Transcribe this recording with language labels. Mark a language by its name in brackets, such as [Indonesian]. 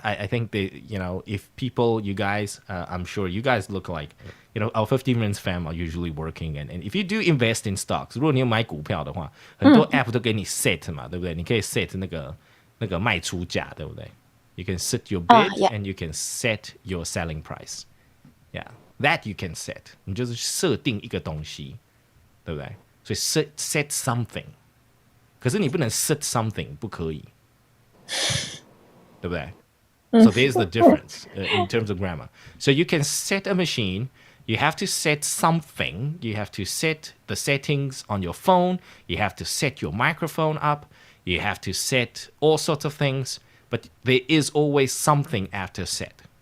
[English] I think if people, you guys, I'm sure you guys look like, our 15 minutes fam are usually working, and if you do invest in stocks， [Chinese] 如果你有买股票的话，很多 app 都给你 set 嘛，对不对？你可以 set 那个卖出价，对不对？ [English] You can set your bid and you can set your selling price. Yeah, that you can set. [Chinese] 你就是设定一个东西，对不对？所以 set something， 可是你不能 set something， 不可以。对不对？ [English] So there's the difference in terms of grammar. So you can set a machine, you have to set something, you have to set the settings on your phone, you have to set your microphone up, you have to set all sorts of things, but there is always something after set.